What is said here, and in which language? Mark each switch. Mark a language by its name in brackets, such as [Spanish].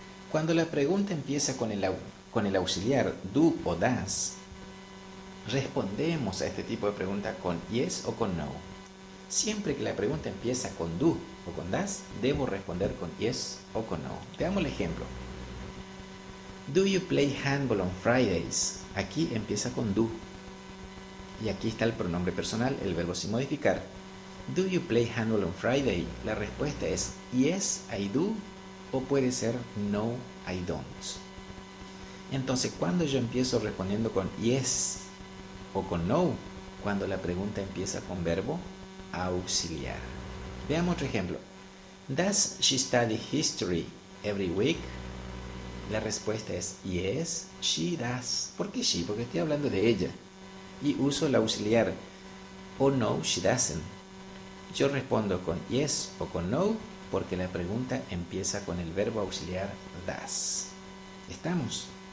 [Spanish] Cuando la pregunta empieza con el auxiliar do o das, respondemos a este tipo de pregunta con yes o con no. Siempre que la pregunta empieza con do o con das, debo responder con yes o con no. Veamos el ejemplo. [English] Do you play handball on Fridays? [Spanish] Aquí empieza con do. Y aquí está el pronombre personal, el verbo sin modificar. [English] Do you play handball on Friday? [Spanish] La respuesta es [English] yes, I do, [Spanish] o puede ser [English] no, I don't. [Spanish] Entonces, ¿cuándo yo empiezo respondiendo con yes o con no? Cuando la pregunta empieza con verbo auxiliar. Veamos otro ejemplo. [English] Does she study history every week? [Spanish] La respuesta es [English] yes, she does. [Spanish] ¿Por qué she? Porque estoy hablando de ella. Y uso el auxiliar. O [English] no, she doesn't. [Spanish] Yo respondo con yes o con no porque la pregunta empieza con el verbo auxiliar does. ¿Estamos?